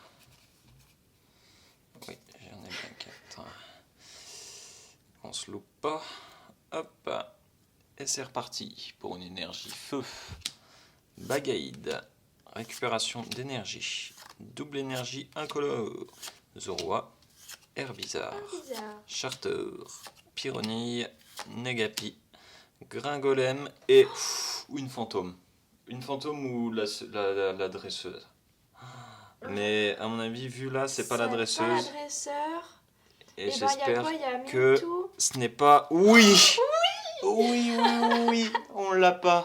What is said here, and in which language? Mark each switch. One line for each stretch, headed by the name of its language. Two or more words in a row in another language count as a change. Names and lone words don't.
French: Oui, j'en ai bien 4. On se loupe pas. Hop. Et c'est reparti pour une énergie feu. Bagaïde. Récupération d'énergie. Double énergie incolore. Zoroa. Herbizarre. Charter. Pyronille. Negapi. Gringolem. Et une fantôme. Une fantôme ou la dresseuse. Mais à mon avis, vu là, c'est pas la dresseuse. Pas la dresseur. Et y a j'espère quoi? Y a que Mewtwo. ce n'est pas... Oui, oui, on l'a pas.